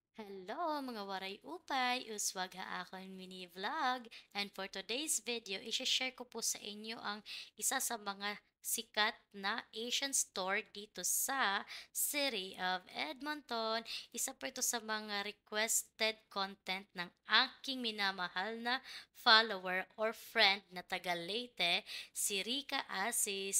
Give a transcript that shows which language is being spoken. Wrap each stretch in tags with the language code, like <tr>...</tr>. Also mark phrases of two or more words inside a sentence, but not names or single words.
<war>Hello mga waray upay, uswag ha akong mini vlog.</war> <en>And for today's video,</en> <tl>i-share ko po sa inyo ang isa sa mga sikat na Asian store dito sa City of Edmonton. Isa po ito sa mga requested content ng aking minamahal na</tl> <en>follower or friend</en> <tl>na taga Leyte, si Rika Asis.</tl>